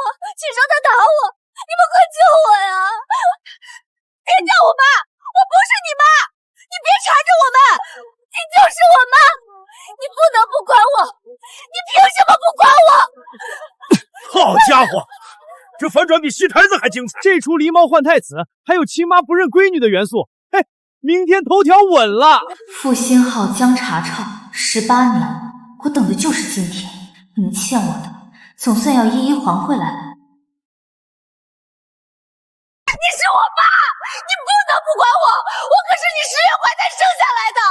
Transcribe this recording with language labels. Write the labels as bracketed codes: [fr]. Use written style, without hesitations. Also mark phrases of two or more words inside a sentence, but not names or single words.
[zh] 秦生他打我，你們快救我呀！別叫我媽，我不是你媽，你別纏着我們，你就是我媽，你不能不管我，你憑什麼不管我？好家伙，這反轉比戲台子還精彩！這出狸貓換太子還有親媽不認閨女的元素，嘿，明天頭條穩了。傅新浩、江查查18年，我等的就是今天。你們欠我的，總算要一一還回來了。你是我爸，你不能不管我，我可是你10月懷才生下來的。